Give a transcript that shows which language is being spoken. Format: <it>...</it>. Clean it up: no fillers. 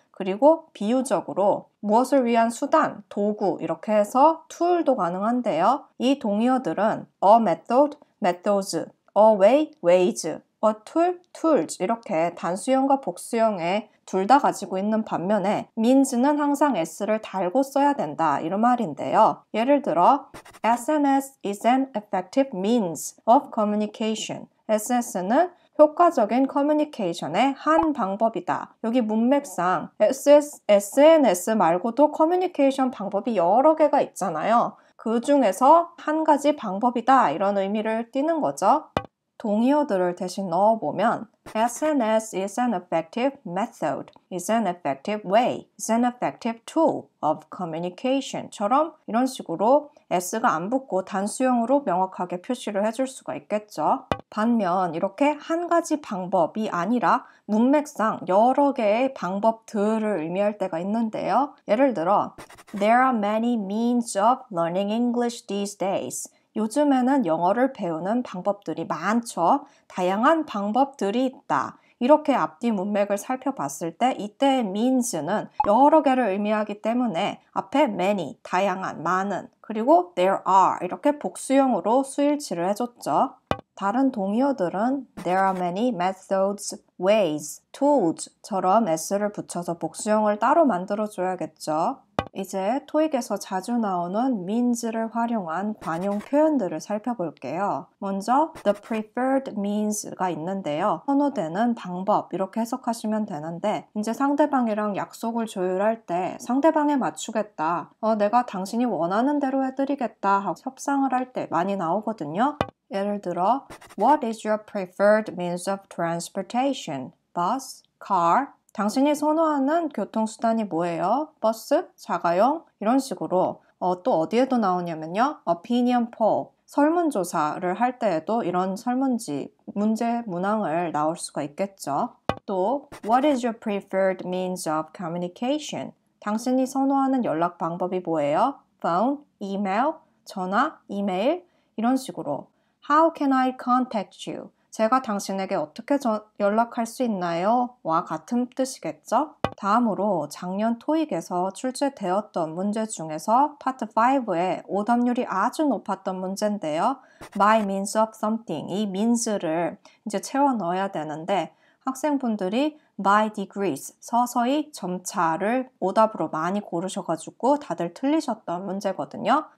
<ko>그리고 비유적으로 무엇을 위한 수단, 도구 이렇게 해서 tool도 가능한데요. 이 동의어들은</ko> <en>a method, methods, a way, ways, a tool, tools</en> <ko>이렇게 단수형과 복수형에 둘 다 가지고 있는 반면에 means는 항상 s를 달고 써야 된다 이런 말인데요. 예를 들어</ko> <en>SNS is an effective means of communication.</en> <ko>SNS는 효과적인 커뮤니케이션의 한 방법이다. 여기 문맥상 SNS 말고도 커뮤니케이션 방법이 여러 개가 있잖아요. 그 중에서 한 가지 방법이다 이런 의미를 띠는 거죠. 동의어들을 대신 넣어보면</ko> <en>SNS is an effective method, is an effective way, is an effective tool of communication</en> <ko>처럼 이런 식으로 S가 안 붙고 단수형으로 명확하게 표시를 해줄 수가 있겠죠. 반면 이렇게 한 가지 방법이 아니라 문맥상 여러 개의 방법들을 의미할 때가 있는데요. 예를 들어</ko> <en>There are many means of learning English these days.</en> <ko>요즘에는 영어를 배우는 방법들이 많죠. 다양한 방법들이 있다. 이렇게 앞뒤 문맥을 살펴봤을 때 이때의 means는 여러 개를 의미하기 때문에 앞에 many, 다양한, 많은, 그리고</ko> <en>there are</en> <ko>이렇게 복수형으로 수일치를 해줬죠. 다른 동의어들은</ko> <en>there are many methods, ways, tools</en> <ko>처럼 s를 붙여서 복수형을 따로 만들어줘야겠죠. 이제 토익에서 자주 나오는 means를 활용한 관용 표현들을 살펴볼게요. 먼저</ko> <en>the preferred means</en> <ko>가 있는데요. 선호되는 방법 이렇게 해석하시면 되는데 이제 상대방이랑 약속을 조율할 때 상대방에 맞추겠다. 내가 당신이 원하는 대로 해드리겠다 하고 협상을 할 때 많이 나오거든요. 예를 들어</ko> <en>What is your preferred means of transportation? Bus, car,</en> <ko>당신이 선호하는 교통수단이 뭐예요? 버스? 자가용? 이런 식으로 또 어디에도 나오냐면요.</ko> <en>opinion poll,</en> <ko>설문조사를 할 때에도 이런 설문지, 문제 문항을 나올 수가 있겠죠. 또</ko> <en>What is your preferred means of communication?</en> <ko>당신이 선호하는 연락 방법이 뭐예요?</ko> <en>phone, email,</en> <ko>전화, 이메일 이런 식으로</ko> <en>How can I contact you?</en> <ko>제가 당신에게 어떻게 연락할 수 있나요? 와 같은 뜻이겠죠? 다음으로 작년 토익에서 출제되었던 문제 중에서 파트 5에 오답률이 아주 높았던 문제인데요.</ko> <en>By means of something,</en> <ko>이 means를 이제 채워 넣어야 되는데 학생분들이</ko> <en>by degrees,</en> <ko>서서히 점차를 오답으로 많이 고르셔가지고 다들 틀리셨던 문제거든요.</ko>